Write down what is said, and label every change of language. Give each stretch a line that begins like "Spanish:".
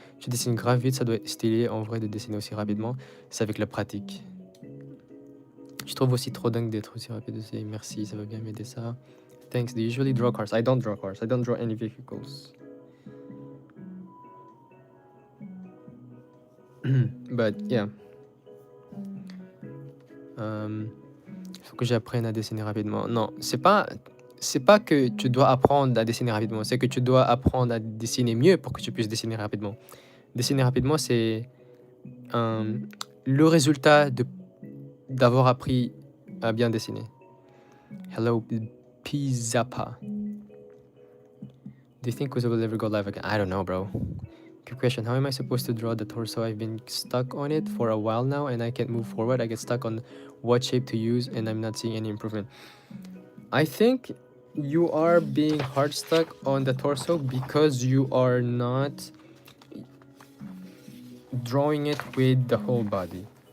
French: Je dessine grave vite, ça doit être stylé en vrai de dessiner aussi rapidement. C'est avec la pratique. Je trouve aussi trop dingue d'être aussi rapide aussi. Merci, ça va bien m'aider ça.
English: Thanks. Do you usually draw cars? I don't draw cars. I don't draw any vehicles. But yeah.
French: Faut que j'apprenne à dessiner rapidement. Non, c'est pas que tu dois apprendre à dessiner rapidement, c'est que tu dois apprendre à dessiner mieux pour que tu puisses dessiner rapidement. Dessiner rapidement, c'est le résultat d'avoir appris à bien dessiner.
English: Hello, Pizapa. Do you think Kuzo will ever go live again? I don't know, bro. Good question. How am I supposed to draw the torso? I've been stuck on it for a while now and I can't move forward. I get stuck on what shape to use and I'm not seeing any improvement. I think you are being hard stuck on the torso because you are not drawing it with the whole body.